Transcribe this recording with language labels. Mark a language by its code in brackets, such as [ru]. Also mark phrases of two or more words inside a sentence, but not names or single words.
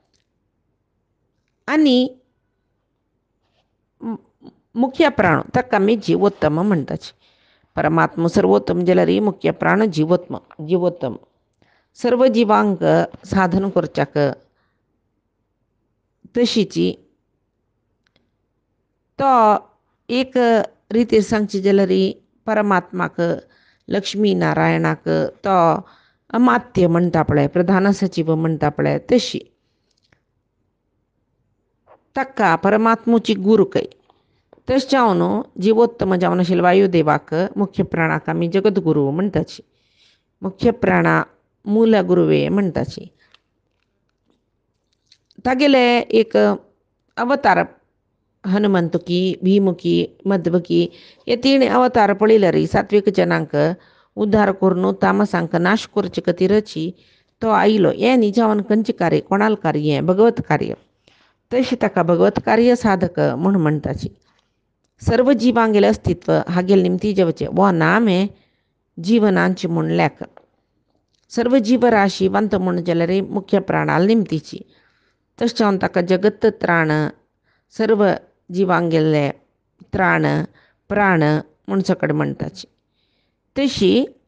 [kok] आणि मुख्य प्राण ताका आमी जीवोत्तम म्हणटाची परमात्मा सर्वोत्तम जाल्यार मुख्य प्राण जीवोत्तम सर्व जिवांक साधन करच्याक तशीची तो एक रितीर सांगची जाल्यार परमात्माक लक्ष्मी नारायणाक तो अमात्य म्हणटा पळय प्रधान सचिव म्हणटा पळय तशी ताका परमात्मुची गुरू कय तश जावन जिवोत्तम जावन आशिल्ल्या वायुदेवाक मुख्य प्राणाक आमी जगद्गुरू म्हणटाची मुख्य प्राणा मूल गुरुवे म्हणटाची तागेले एक अवतार हनुमंतुकी भीमुखी मध्वकी हे तीन अवतार पळयल्यार सात्विक जनांक उद्धार करून तामसांक नाश करचे खातीरची तो आयलो हें न्ही जावन खंयचें कार्य कोणाल कार्य भगवत कार्य तशी ताका भगवत कार्य साधक म्हूण म्हणटाची सर्व जिवांगेलें अस्तित्व हागेल निमती जेवचे वो नामे जीवनांची म्हूण लेख सर्व जीवराशी वंत म्हूण जाल्यार मुख्य प्राणाल निमतीची तशें जावन ताका जगत त्राण सर्व जिवांगेले त्राण प्राण म्हूण सकट म्हणटाची तशी